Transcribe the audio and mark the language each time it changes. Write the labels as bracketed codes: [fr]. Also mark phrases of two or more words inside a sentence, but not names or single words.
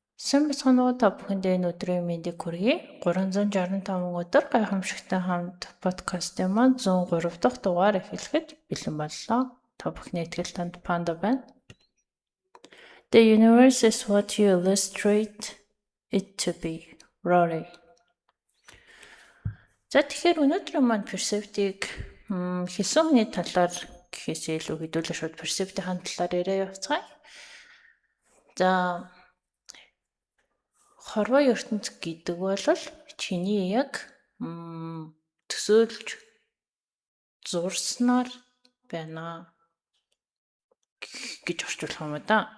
[mn] Сайн бацхан уу, та бүхэндээ энэ өдрийн мэндийг хүргэе. 365 өдөр гайхамшигтай хамт подкастын маань 103 дахь дугаар эхлэхэд бэлэн боллоо. Та бүхний итгэл танд Панда байна. [en] The universe is what you illustrate it to be. Rory. [mn] За тэгэхээр өнөөдрийн маань perceptive хэлсэн хүний талаар гэхээс илүү хэдүүлээ шууд perceptive-ийн талаар яриа явцгаая. За хорвоо ертөнц гэдэг бол чиний яг төсөөлж зурснаар байна гэж орчуулах юм да.